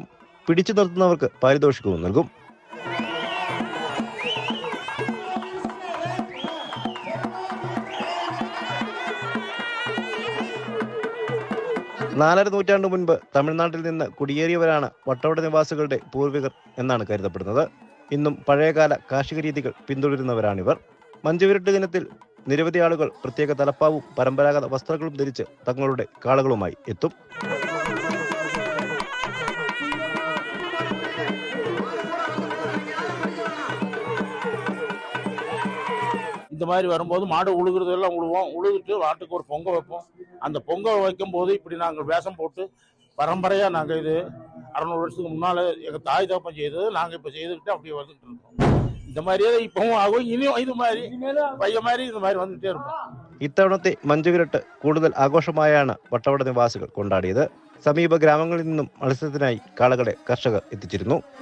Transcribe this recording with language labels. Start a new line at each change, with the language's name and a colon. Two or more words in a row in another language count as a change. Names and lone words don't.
Malayalam: പിടിച്ചു നിർത്തുന്നവർക്ക് പാരിതോഷികവും നൽകും. നാലര നൂറ്റാണ്ട് മുൻപ് തമിഴ്നാട്ടിൽ നിന്ന് കുടിയേറിയവരാണ് വട്ടവട നിവാസികളുടെ പൂർവികർ എന്നാണ് കരുതപ്പെടുന്നത്. ഇന്നും പഴയകാല കാർഷിക രീതികൾ പിന്തുടരുന്നവരാണിവർ. മഞ്ചുവിരട്ട് ദിനത്തിൽ നിരവധി ആളുകൾ പ്രത്യേക തലപ്പാവും പരമ്പരാഗത വസ്ത്രങ്ങളും ധരിച്ച് തങ്ങളുടെ കാളകളുമായി എത്തും.
Tamil: இந்த மாதிரி வரும்போது மாடு உழுகிறதெல்லாம் உழுவோம். உழுதுட்டு வாட்டுக்கு ஒரு பொங்கல் வைப்போம். அந்த பொங்கல் வைக்கும் போது இப்படி நாங்கள் வேஷம் போட்டு பரம்பரையாக நாங்கள் இது 600 வருஷத்துக்கு முன்னால் எங்கள் தாய் தகப்பன் செய்தது நாங்கள் இப்போ செய்துக்கிட்டு அப்படியே வந்துட்டு இருக்கோம். இந்த மாதிரியே இப்பவும் ஆகும். இனியும் இது மாதிரி பைய மாதிரி இது மாதிரி வந்துட்டே இருக்கும்.
Malayalam: ഇത്തവണത്തെ മഞ്ചുവിരട്ട് കൂടുതൽ ആഘോഷമായാണ് വട്ടവട നിവാസികൾ കൊണ്ടാടിയത്. സമീപ ഗ്രാമങ്ങളിൽ നിന്നും മത്സരത്തിനായി കാളകളെ കർഷകർ എത്തിച്ചിരുന്നു.